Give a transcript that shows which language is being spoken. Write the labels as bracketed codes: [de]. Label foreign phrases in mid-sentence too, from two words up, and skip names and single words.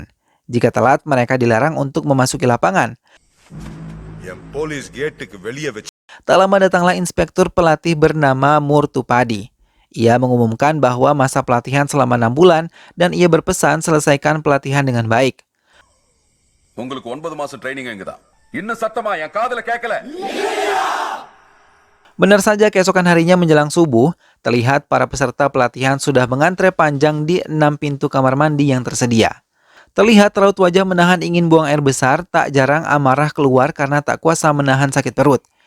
[id] Jika telat, mereka dilarang untuk memasuki lapangan. Tak lama datanglah inspektur pelatih bernama Murtupadi. Ia mengumumkan bahwa masa pelatihan selama 6 bulan dan ia berpesan selesaikan pelatihan dengan baik. [ta] உங்களுக்கு 9 மாசம் ட்ரைனிங் இங்கதான். இன்னும் சத்தமா என் காதுல கேட்கல. [id] Benar saja keesokan harinya menjelang subuh, terlihat para peserta pelatihan sudah mengantre panjang di 6 pintu kamar mandi yang tersedia. Terlihat raut wajah menahan ingin buang air besar, tak jarang amarah keluar karena tak kuasa menahan sakit perut.